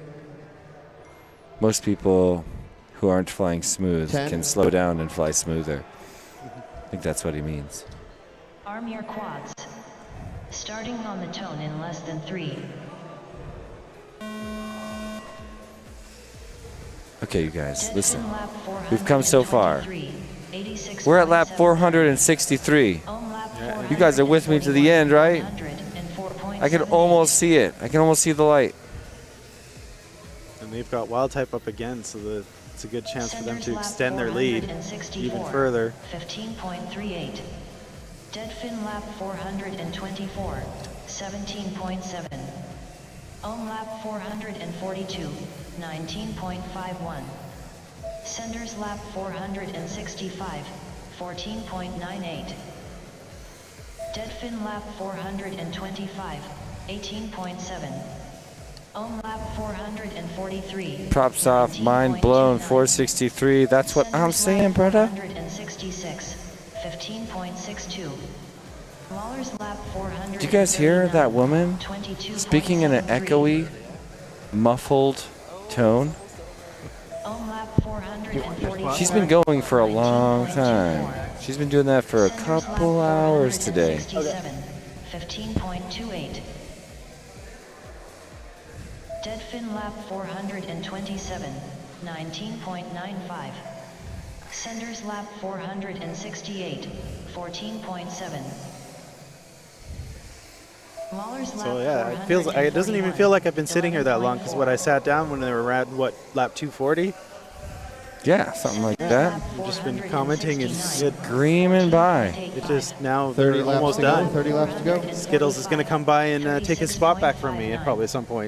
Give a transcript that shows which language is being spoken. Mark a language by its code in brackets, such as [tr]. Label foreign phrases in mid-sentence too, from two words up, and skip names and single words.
[en] Most people who aren't flying smooth 10. can slow down and fly smoother. I think that's what he means. Arm your quads. Starting on the tone in less than 3. Okay, you guys, listen. Dead-fin lap We've come so far. 423, We're at lap 86.7. 463. Ohm lap You guys are with me to the end, right? 404.78. I can almost see it. I can almost see the light. And they've got wild type up again, so it's a good chance for them Senders to lap extend their lead 464, even further. 15.38. Dead fin lap 424, 17.7. Ohm lap 442, 19.51. Senders lap 465, 14.98. Dead fin lap 425, 18.7. Ohm lap 443. Props off, mind blown, 463. That's what I'm saying, brother. 466, 15.62. Mahler's lap 400. Did you guys hear that woman speaking in an echoey, muffled tone? Ohm lap 440. She's been going for a long time. She's been doing that for a couple hours today. 15.28. Dead fin lap 427, 19.95. Senders lap 468, 14.7. Mahler's lap So yeah, it doesn't even feel like I've been sitting here that long, because when I sat down when they were around lap 240, Yeah, something like that. I've just been commenting and Screaming by. it just now 30 they're laps almost to go. done. 30 laps to go. Skittles is going to come by and take his spot back from me probably at some point.